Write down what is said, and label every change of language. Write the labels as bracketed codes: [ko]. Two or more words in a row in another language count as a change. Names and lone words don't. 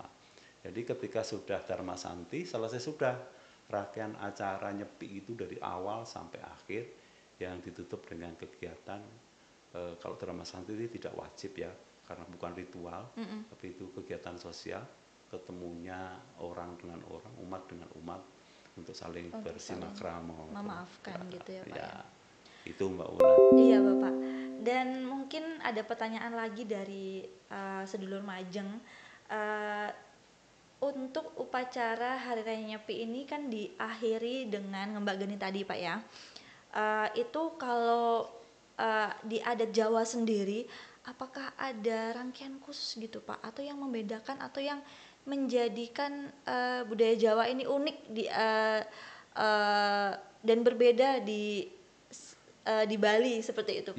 [id] Jadi ketika sudah Dharma Santi selesai, sudah rangkaian acara Nyepi itu dari awal sampai akhir yang ditutup dengan kegiatan kalau Dharma Santi ini tidak wajib ya, karena bukan ritual, tapi itu kegiatan sosial, ketemunya orang dengan orang, umat dengan umat untuk saling bersilaturahmi, memaafkan gitu ya Pak ya. Itu Mbak Una. Iya Bapak. Dan mungkin ada pertanyaan lagi dari sedulur majeng. Untuk upacara Hari Raya Nyepi ini kan diakhiri dengan ngembak geni tadi Pak ya. Itu kalau di adat Jawa sendiri, apakah ada rangkaian khusus gitu Pak, atau yang membedakan atau yang menjadikan budaya Jawa ini unik dan berbeda di Bali seperti itu Pak?